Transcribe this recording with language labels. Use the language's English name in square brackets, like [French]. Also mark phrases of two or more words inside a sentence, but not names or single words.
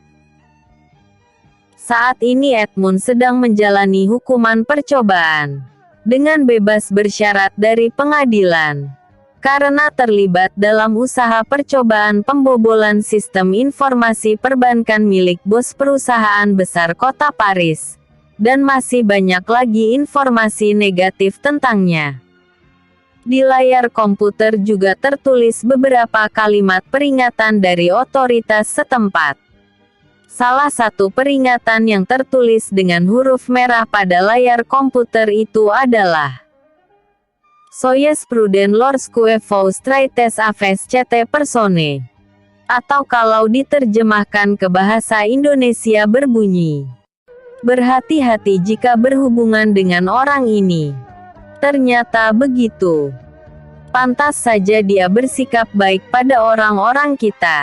[Indonesian] Saat ini Edmund sedang menjalani hukuman percobaan dengan bebas bersyarat dari pengadilan, karena terlibat dalam usaha percobaan pembobolan sistem informasi perbankan milik bos perusahaan besar kota Paris, dan masih banyak lagi informasi negatif tentangnya. Di layar komputer juga tertulis beberapa kalimat peringatan dari otoritas setempat. Salah satu peringatan yang tertulis dengan huruf merah pada layar komputer itu adalah [French] Soyez prudent lorsque vous traitez avec cette personne. [Indonesian] Atau kalau diterjemahkan ke bahasa Indonesia berbunyi, berhati-hati jika berhubungan dengan orang ini. Ternyata begitu. Pantas saja dia bersikap baik pada orang-orang kita.